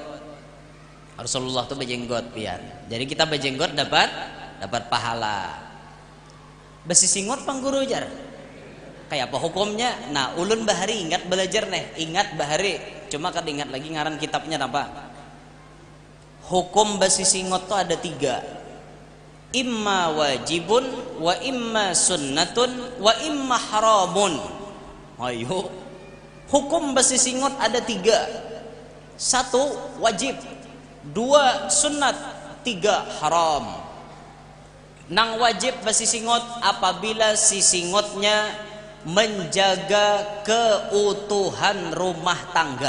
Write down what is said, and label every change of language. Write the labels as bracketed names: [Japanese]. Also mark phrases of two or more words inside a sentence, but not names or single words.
[Banjar] Rasulullah tuh berjenggot pian. Jadi kita berjenggot dapat pahala. Besi singot pang guru jar. Kayak apa hukumnya? Nah, ulun bahari ingat belajar nih, ingat bahari. Cuma kad ingat lagi ngaran kitabnya apa? Hukum besi singot tuh ada 3. [Arabic] Imma wajibun, wa imma sunnatun, wa imma haramun. [Banjar] Ayo. Hukum besi singot ada 3. 1 wajib, 2 sunnat, 3 haram. Nang wajib besi singot apabila si singotnya menjaga keutuhan rumah tangga.